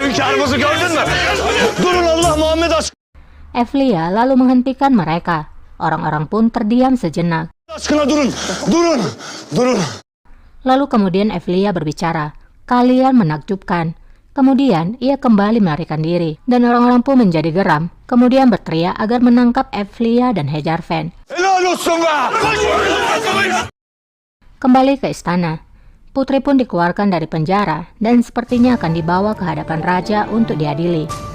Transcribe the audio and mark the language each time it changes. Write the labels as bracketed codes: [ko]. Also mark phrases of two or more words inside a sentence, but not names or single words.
[tr] çarpısı gördün mü? Durun Allah Muhammed [id] Evlia lalu menghentikan mereka. Orang-orang pun terdiam sejenak. [tr] aşkına durun. Durun. Durun. [id] Lalu kemudian Evlia berbicara, "Kalian menakjubkan." Kemudian ia kembali melarikan diri, dan orang-orang pun menjadi geram, kemudian berteriak agar menangkap Evlia dan Hejarfen. [tr] Helal olsun be! [id] Kembali ke istana, putri pun dikeluarkan dari penjara dan sepertinya akan dibawa ke hadapan raja untuk diadili.